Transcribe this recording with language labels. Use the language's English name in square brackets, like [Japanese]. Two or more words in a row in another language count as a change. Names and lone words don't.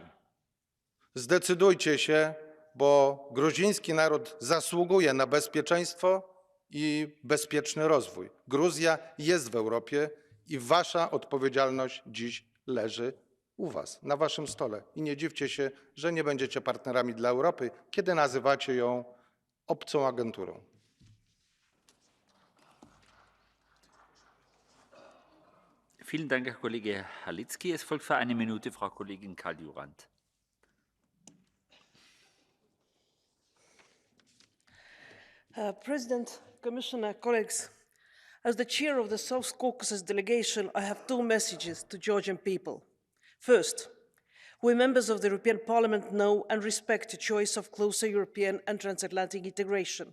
[Polish] Zdecydujcie się, bo gruziński naród zasługuje na bezpieczeństwo i bezpieczny rozwój. Gruzja jest w Europie i wasza odpowiedzialność dziś leży u was, na waszym stole. I nie dziwcie się, że nie będziecie partnerami dla Europy, kiedy nazywacie ją obcą agenturą. [German] Vielen Dank, Herr Kollege Halicki. Es folgt für 1 Minute Frau Kollegin Kaljurand. [English] President, Commissioner, colleagues, as the chair of the South Caucasus delegation, I have 2 messages to Georgian people. First, we members of the European Parliament know and respect the choice of closer European and transatlantic integration.